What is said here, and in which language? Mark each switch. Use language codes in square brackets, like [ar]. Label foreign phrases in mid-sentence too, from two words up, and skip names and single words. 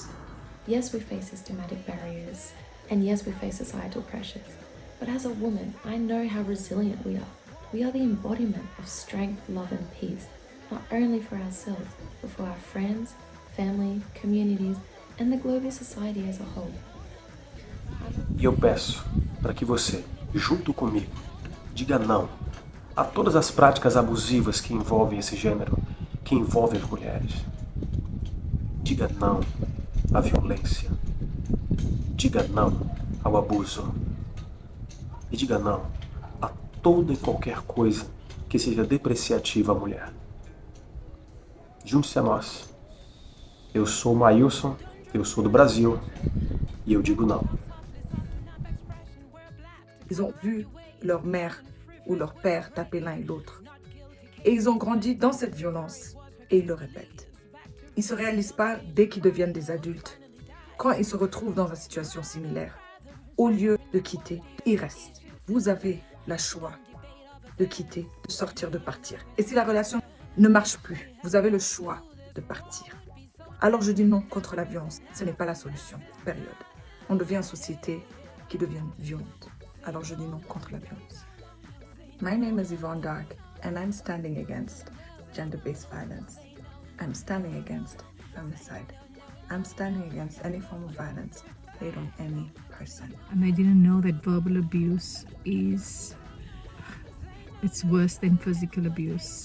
[en] Yes, we face systematic barriers, and yes, we face societal pressures. But as a woman, I know how resilient we are. We are the embodiment of strength, love, and peace, not only for ourselves, but for our friends, family, communities, and the global society as a whole. [pt] E eu peço para que você, junto comigo, diga não a todas as práticas abusivas que envolvem esse gênero, que envolvem as mulheres. Diga não à violência. Diga não ao abuso. E diga não a toda e qualquer coisa que seja depreciativa à mulher. Junte-se a nós. Eu sou o Maílson, eu sou do Brasil, e eu digo não. [fr] Ils ont vu leur mère ou leur père taper l'un et l'autre. Et ils ont grandi dans cette violence. Et ils le répètent. Ils ne se réalisent pas dès qu'ils deviennent des adultes. Quand ils se retrouvent dans une situation similaire, au lieu de quitter, ils restent. Vous avez le choix de quitter, de sortir, de partir. Et si la relation ne marche plus, vous avez le choix de partir. Alors je dis non contre la violence. Ce n'est pas la solution. Période. On devient une société qui devient violente. Alors je dis non contre la violence. [en] My name is Yvonne Dark, and I'm standing against gender-based violence. I'm standing against femicide. I'm standing against any form of violence laid on any person. And I didn't know that verbal abuse it's worse than physical abuse.